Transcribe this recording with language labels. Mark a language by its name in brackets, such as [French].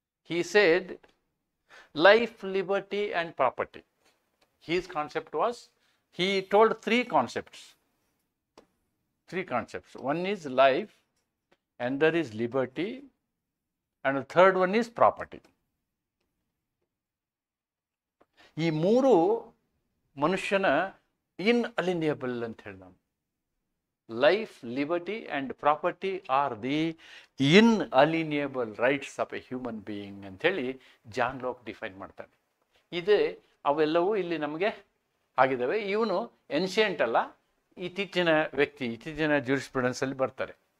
[English] He said life, liberty and property. His concept was, he told three concepts. One is life, another is liberty, and the third one is property. [Kannada] ಈ ಮೂರು ಮನುಷ್ಯನ inalienable ಅಂತ ಹೇಳಿದ. [English] Life, liberty and property are the inalienable rights of a human being [Kannada] ಅಂತ ಹೇಳಿ John Lok define ಮಾಡ್ತಾನೆ. ಅವೆಲ್ಲವೂ ಇಲ್ಲಿ ನಮಗೆ ಆಗಿದ್ದಾವೆ. ಇವನು ಎನ್ಷಿಯಂಟ್ ಅಲ್ಲ, ಇತ್ತೀಚಿನ ಜೂರಿಸ್ಪ್ರುಡೆನ್ಸ್ ಅಲ್ಲಿ ಬರ್ತಾರೆ.